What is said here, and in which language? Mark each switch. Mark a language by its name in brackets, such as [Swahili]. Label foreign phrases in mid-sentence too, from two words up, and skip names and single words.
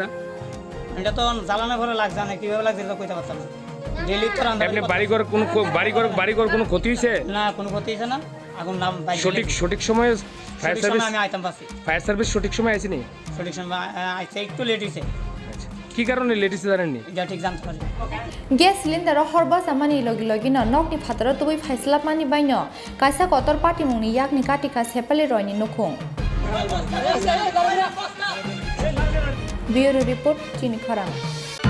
[Bangla] এটা তো জ্বালানো ঘরে লাগছে না কিভাবে লাগছে এটা কইতে পারতাম না ডেলি তো রান্না আপনি বাড়িঘর কোনো ক্ষতি হইছে না কোনো ক্ষতি হইছে না আগুন নাম সঠিক সময়ে [English] fire service [Bangla] আমি আইতাম পাচ্ছি [English] fire service [Bangla] সঠিক সময় আইছেনি সঠিক সময় আইছে একটু লেট হইছে কি কারণে লেট হইছে জানেননি এটা ঠিক জানতে পারি [English] gas cylinder [Kok Borok] horbasa mani logi no nokni phatara tubui phaislapmani baino kaisa kotor patimungni yakni katika sepali roini nukhung Bureau report Chini Khorang